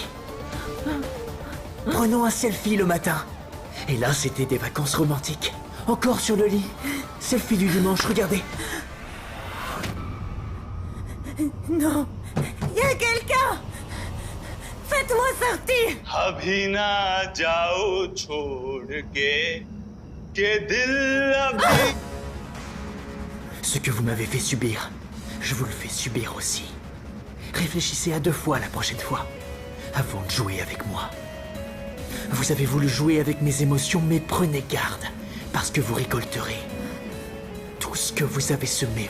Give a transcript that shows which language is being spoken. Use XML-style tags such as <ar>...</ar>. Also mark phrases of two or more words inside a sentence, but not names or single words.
<fr>Prenons un selfie le matin. Et là, c'était des vacances romantiques. Encore sur le lit. Selfie du dimanche, regardez. Non. Il y a quelqu'un. Faites-moi sortir.</fr> <hi>अभी ना जाओ छोड़ के दिल अभी.</hi> <fr>Ce que vous m'avez fait subir, je vous le fais subir aussi. Réfléchissez à 2 fois la prochaine fois, avant de jouer avec moi. Vous avez voulu jouer avec mes émotions, mais prenez garde, parce que vous récolterez tout ce que vous avez semé.</fr>